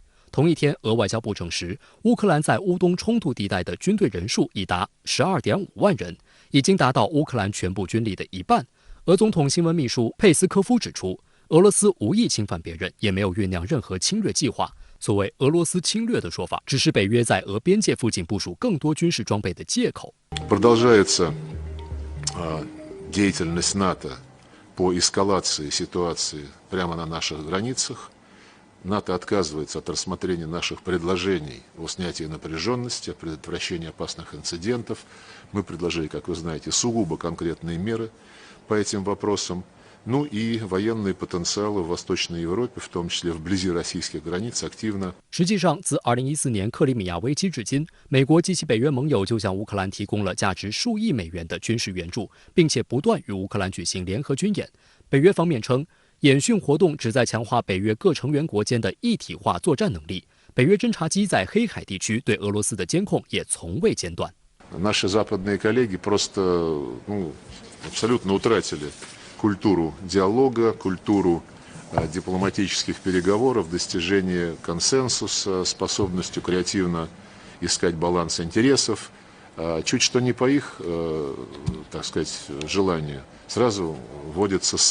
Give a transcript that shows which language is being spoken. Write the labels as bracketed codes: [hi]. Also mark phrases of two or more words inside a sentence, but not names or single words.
[zh] 同一天，俄外交部证实，乌克兰在乌东冲突地带的军队人数已达12.5万人，已经达到乌克兰全部军力的一半。俄总统新闻秘书佩斯科夫指出，俄罗斯无意侵犯别人，也没有酝酿任何侵略计划。所谓俄罗斯侵略的说法，只是北约在俄边界附近部署更多军事装备的借口。 [ru] Продолжается деятельность НАТО по эскалации ситуации прямо на наших границах. НАТО отказывается от рассмотрения наших предложений о снятии напряженности, о предотвращении опасных инцидентов. Мы предложили, как вы знаете, сугубо конкретные меры по этим вопросам. Ну и военные потенциалы в Восточной Европе, в том числе вблизи российских границ, активно. [zh] 实际上，自2014年克里米亚危机至今，美国及其北约盟友就向乌克兰提供了价值数亿美元的军事援助，并且不断与乌克兰举行联合军演。北约方面称，演训活动旨在强化北约各成员国间的一体化作战能力。北约侦察机在黑海地区对俄罗斯的监控也从未间断。 [ru] Наши западные коллеги просто абсолютно утратили культуру диалога, культуру дипломатических переговоров, достижения консенсуса, способностью креативно искать баланс интересов. Чуть что не по их, так сказать, желанию, сразу вводится санкции.